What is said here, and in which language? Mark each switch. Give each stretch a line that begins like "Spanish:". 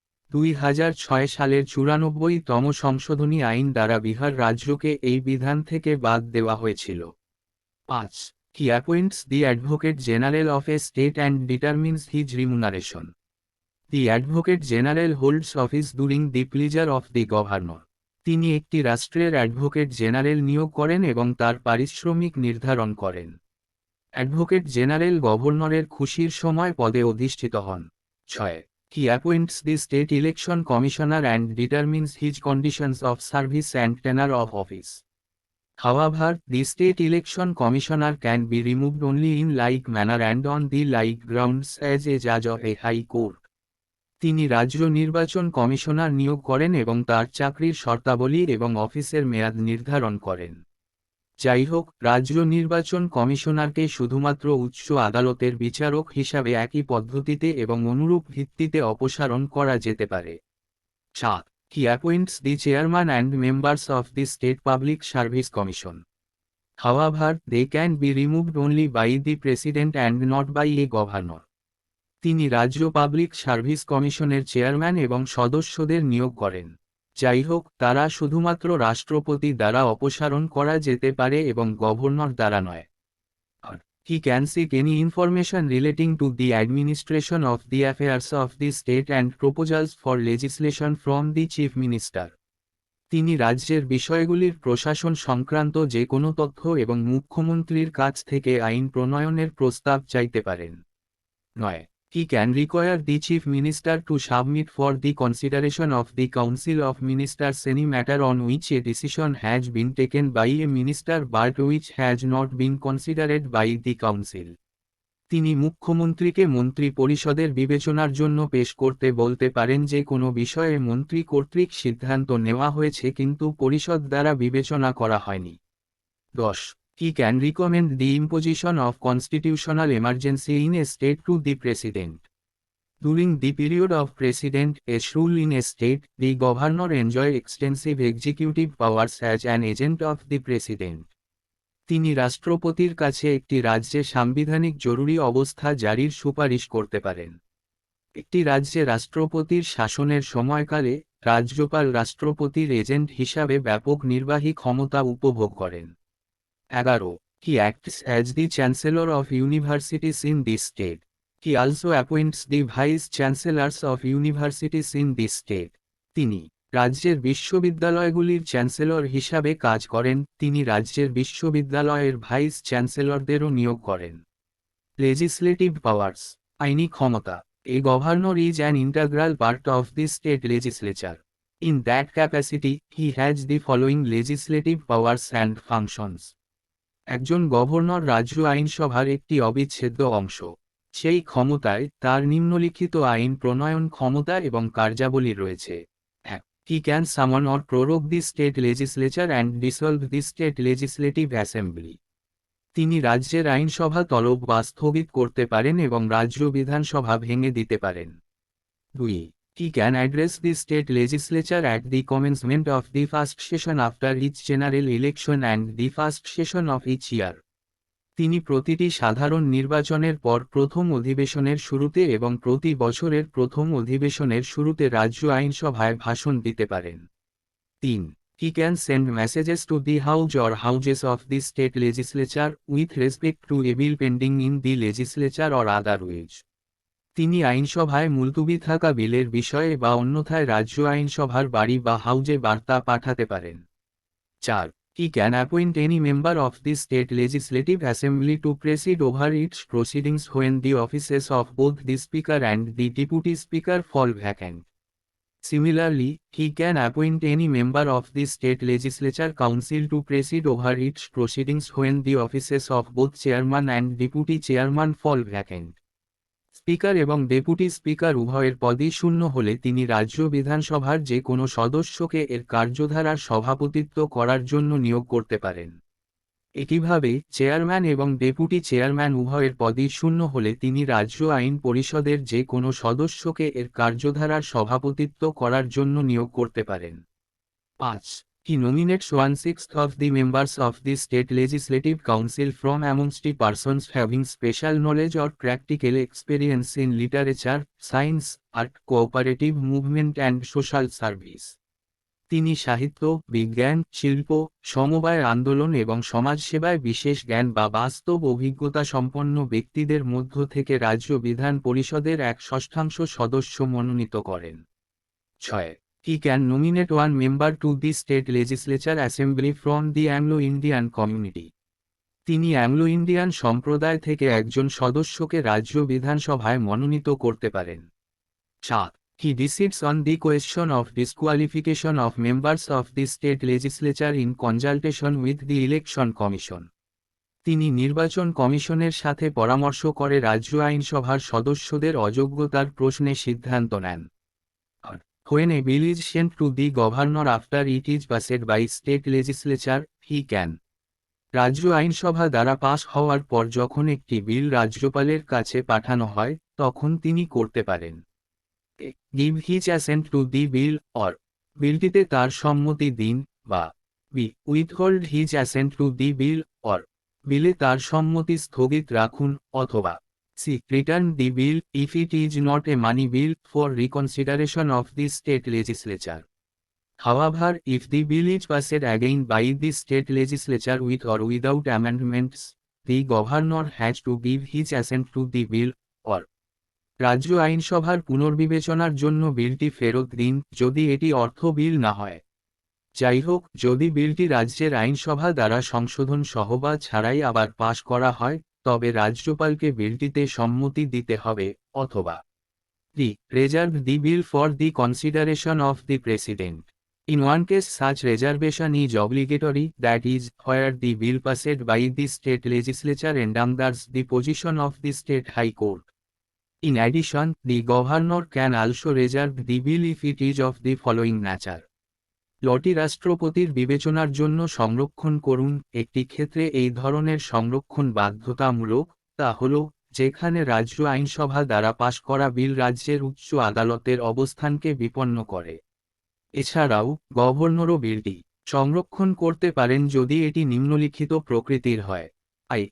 Bangla: 2006 সালের 94তম সংশোধনী আইন দ্বারা বিহার রাজ্যকে এই বিধান থেকে বাদ দেওয়া হয়েছিল।
English: 5. He appoints the Advocate General of a state and determines his remuneration. The Advocate General holds office during the pleasure of the governor.
Bangla: তিনি একটি রাষ্ট্রের অ্যাডভোকেট জেনারেল নিয়োগ করেন এবং তার পারিশ্রমিক নির্ধারণ করেন। অ্যাডভোকেট জেনারেল গভর্নরের খুশির সময় পদে অধিষ্ঠিত হন।
English: 6. He appoints the state election commissioner and determines his conditions of service and tenure of office. However, the state election commissioner can be removed only in like manner and on the like grounds as a judge of a high court.
Bangla: তিনি রাজ্য নির্বাচন commissioner নিয়োগ করেন এবং তার চাকরির শর্তাবলী এবং অফিসের মেয়াদ নির্ধারণ করেন। যাই হোক, রাজ্য নির্বাচন কমিশনারকে শুধুমাত্র উচ্চ আদালতের বিচারক হিসাবে একই পদ্ধতিতে এবং অনুরূপ ভিত্তিতে অপসারণ করা যেতে পারে।
English: 7. He appoints the chairman and members of the State Public Service Commission. However, they can be removed only by the president and not by a governor.
Bangla: তিনি রাজ্য পাবলিক সার্ভিস কমিশনের চেয়ারম্যান এবং সদস্যদের নিয়োগ করেন। যাই হোক, তারা শুধুমাত্র রাষ্ট্রপতি দ্বারা অপসারণ করা যেতে পারে এবং গভর্নর দ্বারা নয়।
English: He can seek any information relating to the administration of the affairs of the state and proposals for legislation from the chief minister.
Bangla: তিনি রাজ্যের বিষয়গুলির প্রশাসন সংক্রান্ত যে কোনো তথ্য এবং মুখ্যমন্ত্রীর কাছ থেকে আইন প্রণয়নের প্রস্তাব চাইতে পারেন।
English: 9. He can require the chief minister to submit for the consideration of the council of ministers any matter on which a decision has been taken by a minister but which has not been considered by the council.
Bangla: তিনি মুখ্যমন্ত্রীকে মন্ত্রী পরিষদের বিবেচনার জন্য পেশ করতে বলতে পারেন যে কোনো বিষয়ে মন্ত্রী কর্তৃক সিদ্ধান্ত নেওয়া হয়েছে কিন্তু পরিষদ দ্বারা বিবেচনা করা হয়নি।
English: 10. He can recommend the imposition of constitutional emergency in a state to the president. During the period of president-s rule in a state, the governor enjoy extensive executive powers as an agent of the president.
Bangla: তিনি রাষ্ট্রপতির কাছে একটি রাজ্যে সাংবিধানিক জরুরি অবস্থা জারির সুপারিশ করতে পারেন। একটি রাজ্যে রাষ্ট্রপতির শাসনের সময়কালে, রাজ্যপাল রাষ্ট্রপতির এজেন্ট হিসাবে ব্যাপক নির্বাহী ক্ষমতা উপভোগ করেন।
English: 11. He acts as the chancellor of universities in the state. He also appoints the vice chancellors of universities in the state.
Bangla: তিনি রাজ্যের বিশ্ববিদ্যালয়গুলির চ্যান্সেলর হিসাবে কাজ করেন। তিনি রাজ্যের বিশ্ববিদ্যালয়ের ভাইস চ্যান্সেলরদেরও নিয়োগ করেন।
English: legislative powers,
Bangla: আইনি ক্ষমতা।
English: A governor is an integral part of the state legislature. In that capacity, he has the following legislative powers and functions.
Bangla: একজন গভর্নর রাজ্য আইনসভার একটি অবিচ্ছেদ্য অংশ। সেই ক্ষমতায় তার নিম্নলিখিত আইন প্রণয়ন ক্ষমতা এবং কার্যাবলী রয়েছে।
English: 1. He can summon or prorogue the state legislature and dissolve the state legislative assembly.
Bangla: তিনি রাজ্যের আইনসভা তলব বা স্থগিত করতে পারেন এবং রাজ্য বিধানসভা ভেঙে দিতে পারেন।
English: 2. He can address the state legislature at the commencement of the first session after each general election and the first session of each year.
Bangla: তিনি প্রতিটি সাধারণ নির্বাচনের পর প্রথম অধিবেশনের শুরুতে এবং প্রতি বছরের প্রথম অধিবেশনের শুরুতে রাজ্য আইনসভায় ভাষণ দিতে পারেন।
English: 3. He can send messages to the house or houses of the state legislature with respect to a bill pending in the legislature or otherwise.
Bangla: তিনি আইনসভায় মুলতুবি থাকা বিলের বিষয়ে বা অন্যথায় রাজ্য আইনসভার বাড়ি বা হাউজে বার্তা পাঠাতে পারেন।
English: 4. He can appoint any member of the state legislative assembly to preside over its proceedings when the offices of both the speaker and the deputy speaker fall vacant. Similarly, he can appoint any member of the state legislature council to preside over its proceedings when the offices of both chairman and deputy chairman fall vacant.
Bangla: Speaker এবং deputy speaker উভয়ের পদই শূন্য হলে তিনি রাজ্য বিধানসভার যে কোনো সদস্যকে এর কার্যধারার সভাপতিত্ব করার জন্য নিয়োগ করতে পারেন। একইভাবে চেয়ারম্যান এবং ডেপুটি চেয়ারম্যান উভয়ের পদই শূন্য হলে তিনি রাজ্য আইন পরিষদের যে কোনো সদস্যকে এর কার্যধারার সভাপতিত্ব করার জন্য নিয়োগ করতে পারেন।
English: 5. He nominates 1/6 of the members of the state legislative council from amongst the persons having special knowledge or practical experience in literature, science, art, cooperative movement and social service.
Bangla: তিনি সাহিত্য, বিজ্ঞান, শিল্প, সমবায় আন্দোলন এবং সমাজসেবায় বিশেষ জ্ঞান বা বাস্তব অভিজ্ঞতা সম্পন্ন ব্যক্তিদের মধ্য থেকে রাজ্য বিধান পরিষদের 1/6 সদস্য মনোনীত করেন।
English: 6. He can nominate one member to the state legislature assembly from the Anglo-Indian community.
Bangla: তিনি অ্যাংলো-ইন্ডিয়ান সম্প্রদায় থেকে একজন সদস্যকে রাজ্য বিধানসভায় মনোনীত করতে পারেন।
English: 7. He decides on the question of disqualification of members of the state legislature in consultation with the election commission.
Bangla: তিনি নির্বাচন কমিশনের সাথে পরামর্শ করে রাজ্য আইনসভার সদস্যদের অযোগ্যতার প্রশ্নে সিদ্ধান্ত নেন।
English: When a bill is sent to the governor after it is passed by state legislature, he can.
Bangla: রাজ্য আইনসভা দ্বারা পাস হওয়ার পর যখন একটি বিল রাজ্যপালের কাছে পাঠানো হয় তখন তিনি করতে পারেন।
English: Give his assent to the bill or
Bangla: বিলটিতে তার সম্মতি দিন বা
English: b. Withhold his assent to the bill or
Bangla: বিলে তার সম্মতি স্থগিত রাখুন অথবা
English: c. Return the bill if it is not a money bill for reconsideration of the state legislature. However, if the bill is passed again by the state legislature with or without amendments, the governor has to give his assent to the bill or
Bangla: রাজ্য আইনসভার পুনর্বিবেচনার জন্য বিলটি ফেরত দিন যদি এটি অর্থ বিল না হয়। যাই হোক, যদি বিলটি রাজ্যের আইনসভা দ্বারা সংশোধন সহ বা ছাড়াই আবার পাশ করা হয় তবে রাজ্যপালকে বিলটিতে সম্মতি দিতে হবে অথবা d.
English: Reserve the bill for the consideration of the president. In one case such reservation is obligatory, that is, where the bill passed by the state legislature endangers the position of the state high court. In addition, the governor can also reserve the bill if it is of the following nature.
Bangla: লটি রাষ্ট্রপতির বিবেচনার জন্য সংরক্ষণ করুন। একটি ক্ষেত্রে এই ধরনের সংরক্ষণ বাধ্যতামূলক, তা হল যেখানে রাজ্য আইনসভা দ্বারা পাশ করা বিল রাজ্যের উচ্চ আদালতের অবস্থানকে বিপন্ন করে। এছাড়াও গভর্নরও বিলটি সংরক্ষণ করতে পারেন যদি এটি নিম্নলিখিত প্রকৃতির হয়: I.